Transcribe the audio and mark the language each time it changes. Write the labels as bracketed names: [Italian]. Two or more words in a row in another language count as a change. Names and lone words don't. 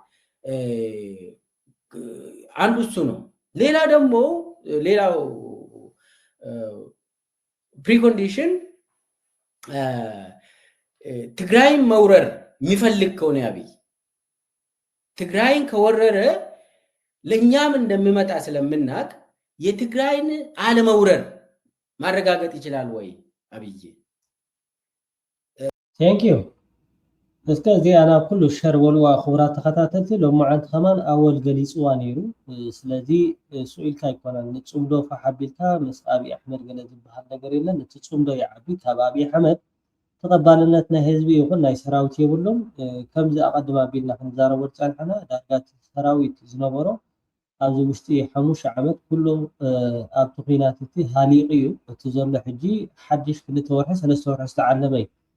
[Amharic] አንዱ እሱ ነው። ሌላው ፕሪኮንዲሽን ትግራይን መውረር የሚፈልግ ከሆነ አብይ ትግራይን ከወረረ ለኛም እንደሚመጣ ስለምናቅ የትግራይን አለመውረር ማረጋገጥ ይችላል ወይ አብይ? [English] thank you [Tigrinya] እስከዚህ ኣና ኩሉ ሸር ወልዋ ክቡራት ተኸታተልቲ ሎማዓንቲ ከማን ኣወል ገሊፅዋ ነይሩ ስለዚ ስኢልካ ይኮነን ንፅምዶ ሓቢልካ ምስ ኣብይ ኣሕመድ ገለ ዝበሃል ነገር የለን እቲ ፅምዶ ይዓቢ ካብ ኣብይ ኣሕመድ ተቐባልነት ናይ ህዝቢ ይኹን ናይ ሰራዊት የብሎም ከምዚ ኣቐድማ ኣቢልና ክንዛረቦ ፀንሐና ዳርጋ ሰራዊት ዝነበሮ ኣብዚ ውሽጢ 5 ዓመት ኩሉ ኣብቲ ኩናት እቲ ሃሊቕ እዩ እቲ ዘሎ ሕጂ ሓድሽ 2 ወርሒ 3 ወርሒ ዝተዓለመ እዩ